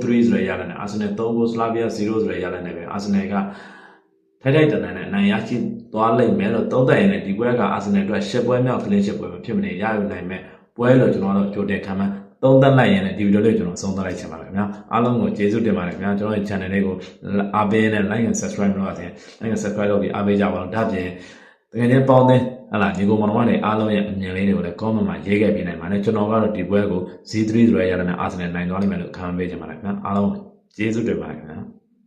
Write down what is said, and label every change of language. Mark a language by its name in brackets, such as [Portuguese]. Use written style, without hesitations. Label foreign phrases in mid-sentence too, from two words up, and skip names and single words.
[Burmese] ဆိုရရတယ်နဲ့အာဆင်နယ်3ကိုစလာဗီးယား0ဆိုရရတယ်နဲ့ပဲအာဆင်နယ်ကထိုက်တန်နဲ့အနိုင်ရရှိသွားလိမ့်မယ်လို့သုံးသပ်ရတဲ့ဒီပွဲ ကအာဆင်နယ်အတွက်10ပွဲမြောက်ကလင်း10ပွဲမှာဖြစ်မနေရယူနိုင်မယ်ပွဲလို့ကျွန်တော်တို့ကြိုတင်ခံမှန်းသုံးသပ်လိုက်ရင်လည်းဒီဗီဒီယိုလေးကျွန်တော်ဆုံးသတ်လိုက်ချင်ပါတယ်ခင်ဗျာအားလုံးကိုကျေးဇူးတင်ပါတယ်ခင်ဗျာကျွန်တော်ရဲ့ channel လေးကိုအားပေးနဲ့ [English] like and subscribe [Burmese] လုပ်ရတဲ့ [English] like and subscribe [Burmese] လုပ်ပြီးအားပေးကြပါဦးဒါပြင်တကယ်ချင်းပေါင်းတဲ့ဟလာညီကောင်မောင်တွေအားလုံးရဲ့အမြင်လေးတွေကိုလည်း comment မှာရေးခဲ့ပေးနိုင်ပါတယ်ကျွန်တော်ကတော့ဒီပွဲကို Z3 ဆိုရရတဲ့အာဆင်နယ်နိုင်သွားလိမ့်မယ်လို့ခံပေးချင်ပါတယ်ခင်ဗျာအားလုံးကျေးဇူးတင်ပါတယ်ခင်ဗျာ